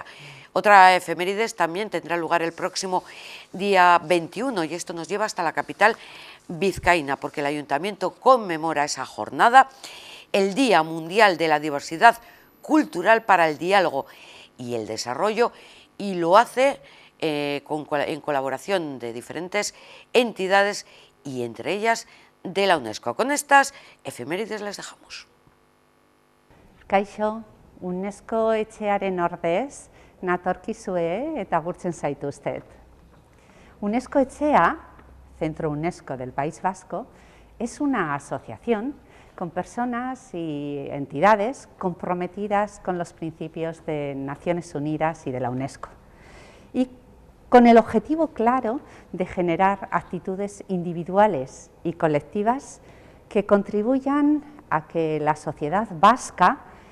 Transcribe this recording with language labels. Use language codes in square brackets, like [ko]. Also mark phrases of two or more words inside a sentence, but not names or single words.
[es] Otra efemérides también tendrá lugar el próximo día 21 y esto nos lleva hasta la capital vizcaína, porque el Ayuntamiento conmemora esa jornada, el Día Mundial de la Diversidad Cultural para el Diálogo y el Desarrollo, y lo hace en colaboración de diferentes entidades y entre ellas de la UNESCO. Con estas efemérides les dejamos. [eu] Kaixo, UNESCO etxearen ordez, natorkizue eta agurtzen zaituztet. UNESCO etxea, [es] Centro UNESCO del País Vasco, es una asociación con personas y entidades comprometidas con los principios de Naciones Unidas y de la UNESCO, y con el objetivo claro de generar actitudes individuales y colectivas que contribuyan a que la sociedad vasca